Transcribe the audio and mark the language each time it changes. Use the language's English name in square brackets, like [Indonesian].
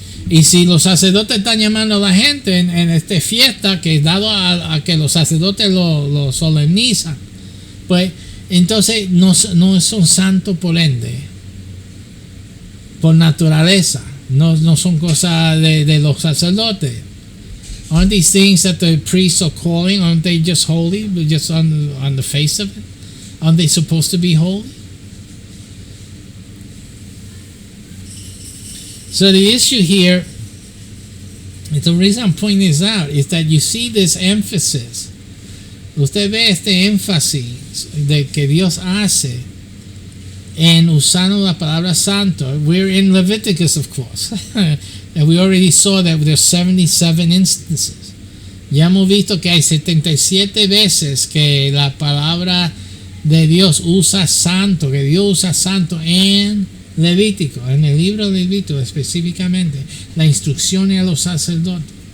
[Spanish] Y si los sacerdotes están llamando a la gente en esta fiesta, que dado a que los sacerdotes lo solemnizan, pues entonces no son santos por ende, por naturaleza. No son cosas de los sacerdotes. [English] Aren't these things that the priests are calling, aren't they just holy, just on the face of it? Aren't they supposed to be holy? So the issue here, the reason I'm pointing this out, is that you see this emphasis. [Spanish] Usted ve este énfasis de que Dios hace en usando la palabra santo. [English] We're in Leviticus, of course. And we already saw that there's 77 instances. [Spanish] Ya hemos visto que hay 77 veces que la palabra de Dios usa santo, que Dios usa santo en Levítico, en el libro de Levítico específicamente, la instrucción a los sacerdotes.